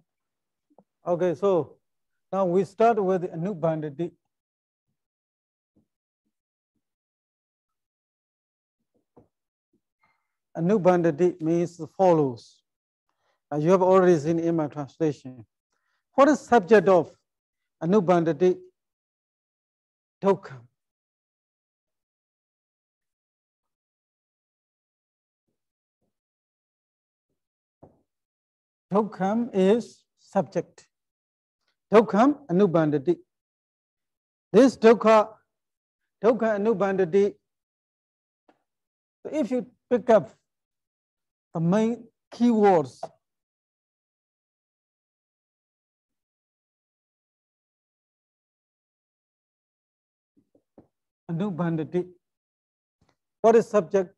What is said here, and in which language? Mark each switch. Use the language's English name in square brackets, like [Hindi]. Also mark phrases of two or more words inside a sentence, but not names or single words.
[English] Okay, so now we start with Anubandhati. Anubandhati means the follows. As you have already seen in my translation. What is subject of Anubandhati? Dukkha. Dukkham is subject. [Pali] Dukkham Anubandhati. [English] This [Pali] dukkha Anubandhati, [English] if you pick up the main keywords, Anubandhati, what is subject?